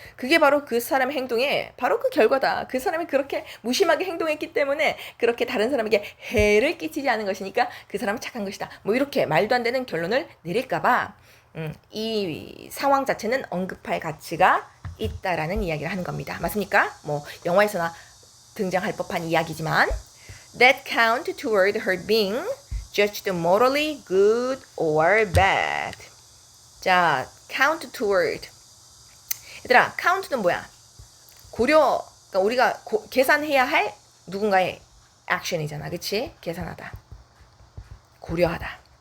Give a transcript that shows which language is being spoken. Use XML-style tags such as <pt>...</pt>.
<ko>그게 바로 그 사람의 행동의 바로 그 결과다. 그 사람이 그렇게 무심하게 행동했기 때문에 그렇게 다른 사람에게 해를 끼치지 않은 것이니까 그 사람은 착한 것이다. 뭐 이렇게 말도 안 되는 결론을 내릴까봐 이 상황 자체는 언급할 가치가 있다라는 이야기를 하는 겁니다. 맞습니까? 뭐 영화에서나 등장할 법한 이야기지만</ko> <en>that count toward her being judged morally good or bad. 자, count toward.</en> <ko>얘들아, count는 뭐야? 고려, 그러니까 우리가 계산해야 할 누군가의 action이잖아. 그치? 계산하다. 고려하다.</ko>